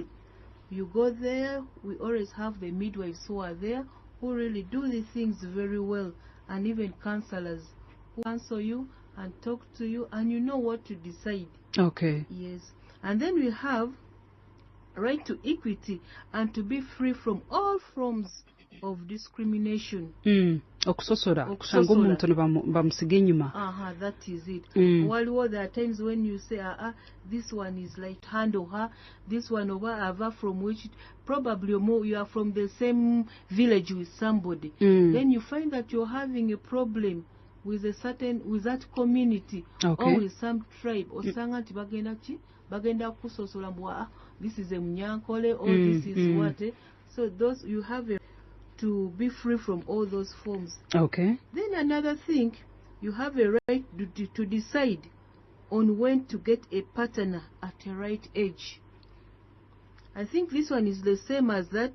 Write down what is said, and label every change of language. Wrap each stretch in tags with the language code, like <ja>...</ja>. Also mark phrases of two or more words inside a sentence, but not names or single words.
<en>You go there, we always have the midwives who are there who really do the things very well, and even counselors who counsel you and talk to you and you know what to decide. Okay. Yes. And then we have right to equity and to be free from all forms of discrimination.</en> <nyn>Okusosora kusanga omuntu bamusiga enyuma.</nyn> <en>That is it. While there are times when you say this one is like handle her, this one over from which probably you are from the same village with somebody. Then you find that you're having a problem with that community, or with some tribe or</en> <nyn>sanganti bagenda kusosola mbwa</nyn> <en>this is a munyankole or this is what. So those you have to be free from all those forms. Okay. Then another thing, you have a right to decide on when to get a partner at a right age. I think this one is the same as that.</en>